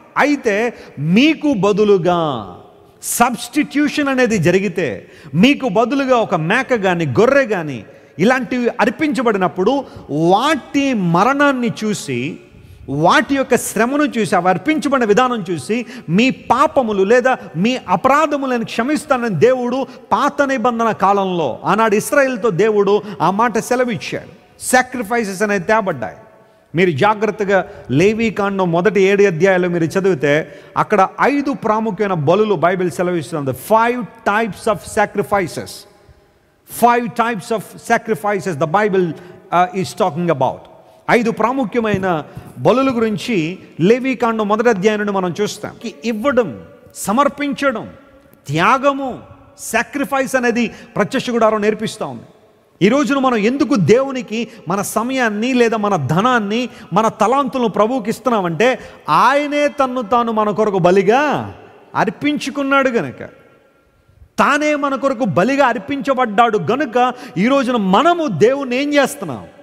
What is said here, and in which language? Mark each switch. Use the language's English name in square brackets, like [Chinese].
[Telugu] అయితే మీకు బదులుగా సబ్స్టిట్యూషన్ అనేది జరిగితే, మీకు బదులుగా ఒక మేక కానీ గొర్రె కానీ ఇలాంటివి అర్పించబడినప్పుడు వాటి మరణాన్ని చూసి, వాటి యొక్క శ్రమను చూసి, అవి అర్పించబడిన విధానం చూసి మీ పాపములు లేదా మీ అపరాధములను క్షమిస్తానని దేవుడు పాత నిబంధన కాలంలో ఆనాడు ఇశ్రాయేలుతో దేవుడు ఆ మాట సెలవిచ్చాడు. సాక్రిఫైసెస్ అనేది తేబడ్డాయి. మీరు జాగ్రత్తగా లేవీకాండం మొదటి 7 అధ్యాయాలు మీరు చదివితే అక్కడ 5 ప్రాముఖ్యమైన బలులు బైబిల్ సెలవిస్తుంది. [English] 5 types of sacrifices. 5 types of sacrifices the Bible is talking about. [Telugu] 5 ప్రాముఖ్యమైన బలుల గురించి లేవీకాండం మొదటి అధ్యాయం నుండి మనం చూస్తాం. ఇవ్వడం, సమర్పించడం, త్యాగము, సాక్రిఫైస్ అనేది ప్రత్యక్ష గుడారం నేర్పిస్తూ ఉంది. ఈ రోజున మనం ఎందుకు దేవునికి మన సమయాన్ని లేదా మన ధనాన్ని, మన తలాంతులను ప్రభువుకి ఇస్తున్నామంటే ఆయనే తన్ను తాను మన కొరకు బలిగా అర్పించుకున్నాడు గనుక, తానే మన కొరకు బలిగా అర్పించబడ్డాడు గనుక ఈ రోజున మనము దేవుణ్ణి ఏం చేస్తున్నాం?